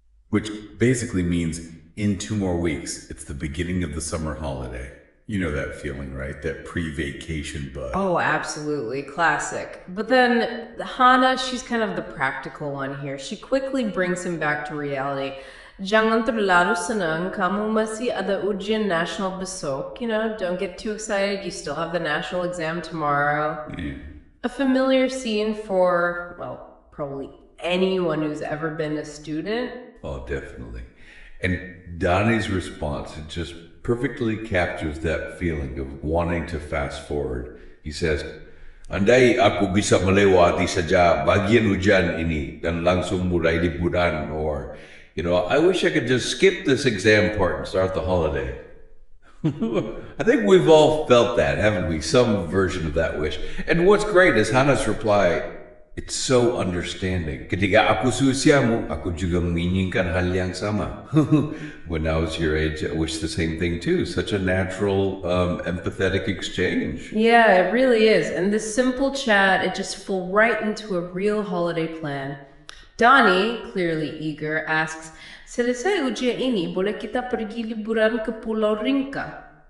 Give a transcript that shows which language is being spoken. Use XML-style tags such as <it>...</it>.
<en>Which basically means in 2 more weeks, it's the beginning of the summer holiday. You know that feeling, right? That pre-vacation buzz. Oh, absolutely. Classic. But then Hana, she's kind of the practical one here. She quickly brings him back to reality.</en> <id>Jangan terlalu senang, kamu masih ada ujian nasional besok.</id> <en>Don't get too excited. You still have the national exam tomorrow. Yeah. A familiar scene for, probably anyone who's ever been a student. Oh, definitely. And Donnie's response, it just perfectly captures that feeling of wanting to fast forward. He says,</en> <id>Andai aku bisa melewati saja bagian ujian ini dan langsung mulai liburan,</id> <en>or, I wish I could just skip this exam part and start the holiday. I think we've all felt that, haven't we? Some version of that wish. And what's great is Hana's reply, it's so understanding.</en> <id>Ketika aku seusiamu, aku juga menginginkan hal yang sama.</id> <en>When I was your age, I wish the same thing too. Such a natural, empathetic exchange. Yeah, it really is. And this simple chat, it just fell right into a real holiday plan.</en> <id>Dani,</id> <en>clearly eager, asks,</en> <id>selesai ujian ini, boleh kita pergi liburan ke Pulau Rinca?</id>